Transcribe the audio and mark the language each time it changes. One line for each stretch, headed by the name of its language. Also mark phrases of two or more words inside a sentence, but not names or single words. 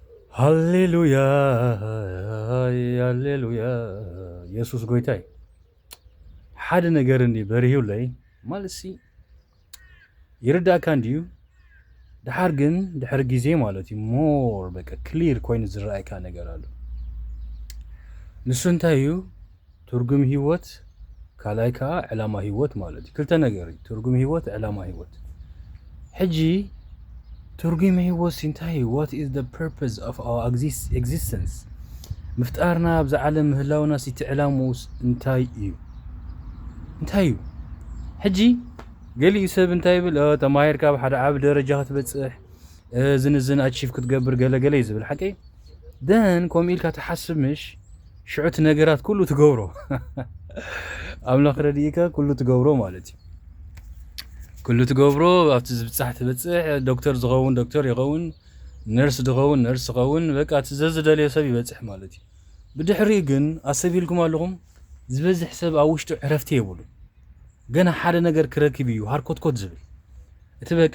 Tigrinya: ሃሌሉያ ሃሌሉያ ኢየሱስ ጎይታይ ሓደ ነገር እንዲ በርሂው ላይ ማለሲ ይርዳእካ እንዲዩ ድሓር ግን ድሕሪ ግዜ ማለት እዩ ሞር በቃ ክሊር ኮይኑ ዝረአይካ ነገር ኣሎ ንሱ እንታይ እዩ ትርጉም ህይወት ካልኣይ ከዓ ዕላማ ህይወት ማለት እዩ ክልተ ነገር እዩ ትርጉም ህይወት ዕላማ ህይወት ሕጂ ትርጉም ህይወት እንታይ እዩ
English: what is the purpose of our existence
Tigrinya: ምፍጣርና ኣብዚ ዓለም ምህላውና ሲቲ ዕላማውስ እንታይ እዩ ሕጂ ገሊኡ ሰብ እንታይ ይብል ተማሂርካ ብሓደ ዓብ ደረጃ ክትበፅሕ ዝንዝን ኣቺቭ ክትገብር ገለገለ እዩ ዝብል ሓቂ ደን ከምኡ ኢልካ ትሓስብ ምሽ ሽዑት ነገራት ኩሉ ትገብሮ ኣምላኽ ረድኢካ ኩሉ ትገብሮ ማለት እዩ ኩሉ ትገብሮ ኣብቲ ዝብፃሕ ትበፅሕ ዶክተር ዝኸውን ዶክተር ይኸውን ነርስ ዝኸውን ነርስ ይኸውን በቃ እቲ ዘዝደልዮ ሰብ ይበፅሕ ማለት እዩ ብድሕሪ ግን ኣሰቢልኩም ኣለኹም ዝበዝሕ ሰብ ኣብ ውሽጡ ዕረፍቲ የብሉ ገና ሓደ ነገር ክረክብ እዩ ሃርኮትኮት ዝብል እቲ በቃ